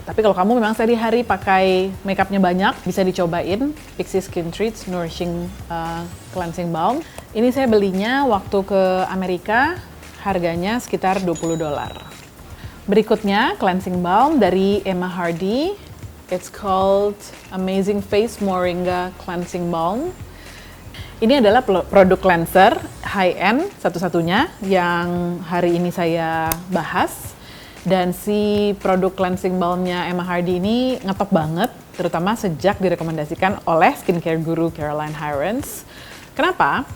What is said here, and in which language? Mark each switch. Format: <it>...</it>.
<id>Tapi kalau kamu memang sehari-hari pakai makeupnya banyak, bisa dicobain Pixi Skin Treats Nourishing Cleansing Balm. Ini saya belinya waktu ke Amerika, harganya sekitar $20. Berikutnya cleansing balm dari Emma Hardy.</id> <en>It's called Amazing Face Moringa Cleansing Balm.</en> <id>Ini adalah produk cleanser high-end satu-satunya yang hari ini saya bahas. Dan si produk cleansing balmnya Emma Hardy ini ngetop banget, terutama sejak direkomendasikan oleh skincare guru Caroline Hirons. Kenapa?</id>